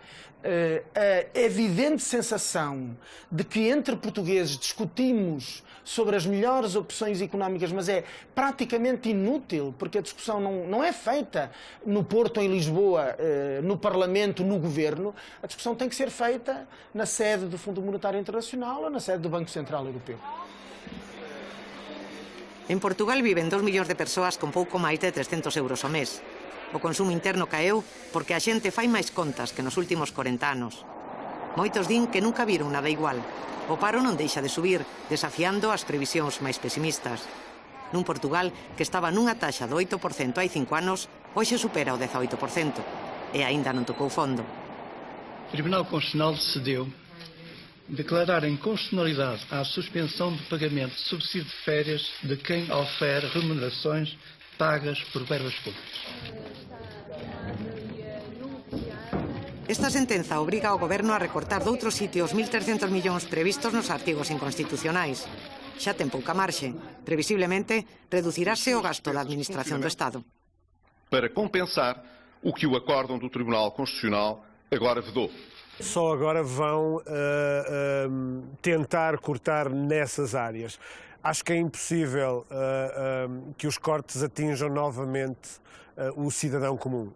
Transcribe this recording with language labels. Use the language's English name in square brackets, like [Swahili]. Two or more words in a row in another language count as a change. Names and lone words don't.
[Portuguese] a evidente sensação de que entre portugueses discutimos sobre as melhores opções económicas, mas é praticamente inútil, porque a discussão não é feita no Porto, em Lisboa, no Parlamento, no Governo. A discussão tem que ser feita na sede do Fundo Monetário Internacional ou na sede do Banco Central Europeu. [Galician] En Portugal viven 2 millóns de persoas con pouco máis de 300 euros ao mes. O consumo interno caeu porque a xente fai máis contas que nos últimos 40 anos. Moitos din que nunca viron nada igual. O paro non deixa de subir, desafiando as previsións máis pesimistas. Nun Portugal que estaba nunha taxa do 8% hai 5 anos, hoxe supera o 18%. E aínda non tocou fondo. [Portuguese] O Tribunal Constitucional decidiu declarar inconstitucionalidade à suspensão de pagamento de subsídio de férias de quem ofere remunerações pagas por verbas públicas. [Galician] Esta sentenza obriga ao Goberno a recortar doutros sitios 1.300 millóns previstos nos artigos inconstitucionais. Xa ten pouca marxe. Previsiblemente, reducirase o gasto da Administración do Estado. [Portuguese] Para compensar o que o acórdão do Tribunal Constitucional agora vedou. Só agora vão tentar cortar nessas áreas. Acho que é impossível que os cortes atinjam novamente o cidadão comum.